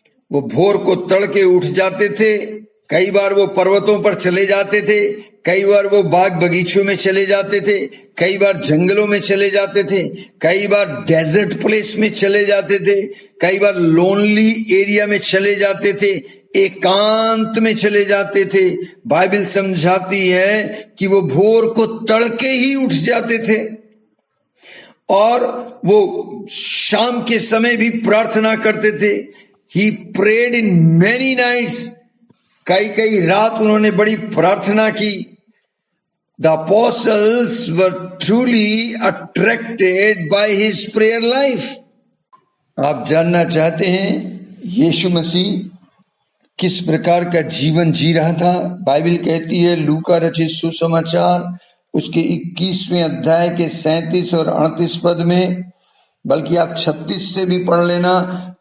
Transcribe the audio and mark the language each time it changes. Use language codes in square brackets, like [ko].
[hi] वो भोर को तड़के उठ जाते थे, कई बार वो पर्वतों पर चले जाते थे, कई बार वो बाग बगीचों में चले जाते थे, कई बार जंगलों में चले जाते थे, कई बार डेजर्ट प्लेस में चले जाते थे, कई बार लोनली एरिया में चले जाते थे, एकांत में चले जाते थे। बाइबल समझाती है कि वो भोर को तड़के ही उठ जाते थे और वो शाम के समय भी प्रार्थना करते थे। [en] He prayed in many nights। [hi] कई रात उन्होंने बड़ी प्रार्थना की। [en] The apostles were truly attracted by his prayer life। [hi] आप जानना चाहते हैं यीशु मसीह किस प्रकार का जीवन जी रहा था? बाइबल कहती है लूका रचित सुसमाचार उसके 21वें अध्याय के 37 और 38 पद में, बल्कि आप 36 से भी पढ़ लेना।